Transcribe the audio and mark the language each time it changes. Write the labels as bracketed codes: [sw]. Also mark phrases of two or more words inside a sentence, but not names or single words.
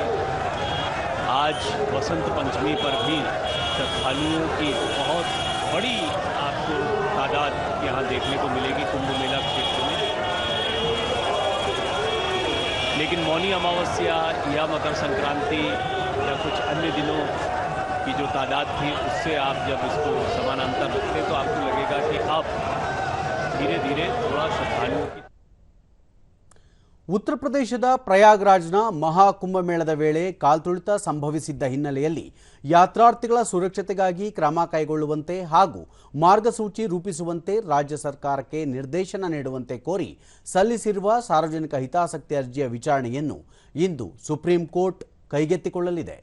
[hi] आज वसंत पंचमी पर भी श्रद्धालुओं की बहुत बड़ी आपको तादाद यहाँ देखने को मिलेगी कुंभ मेला क्षेत्र में। लेकिन मौनी अमावस्या या मकर संक्रांति या कुछ अन्य दिनों की जो तादाद थी उससे आप जब इसको समानांतर रखते तो आपको लगेगा कि अब धीरे धीरे थोड़ा श्रद्धालुओं की [kn] ಉತ್ತರ ಪ್ರದೇಶದ ಪ್ರಯಾಗ್ರಾಜ್ನ ಮಹಾಕುಂಭಮೇಳದ ವೇಳೆ ಕಾಲ್ತುಳಿತ ಸಂಭವಿಸಿದ್ದ ಹಿನ್ನೆಲೆಯಲ್ಲಿ ಯಾತ್ರಾರ್ಥಿಗಳ ಸುರಕ್ಷತೆಗಾಗಿ ಕ್ರಮ ಕೈಗೊಳ್ಳುವಂತೆ ಹಾಗೂ ಮಾರ್ಗಸೂಚಿ ರೂಪಿಸುವಂತೆ ರಾಜ್ಯ ಸರ್ಕಾರಕ್ಕೆ ನಿರ್ದೇಶನ ನೀಡುವಂತೆ ಕೋರಿ ಸಲ್ಲಿಸಿರುವ ಸಾರ್ವಜನಿಕ ಹಿತಾಸಕ್ತಿ ಅರ್ಜಿಯ ವಿಚಾರಣೆಯನ್ನು ಇಂದು ಸುಪ್ರೀಂ ಕೋರ್ಟ್ ಕೈಗೆತ್ತಿಕೊಳ್ಳಲಿದೆ.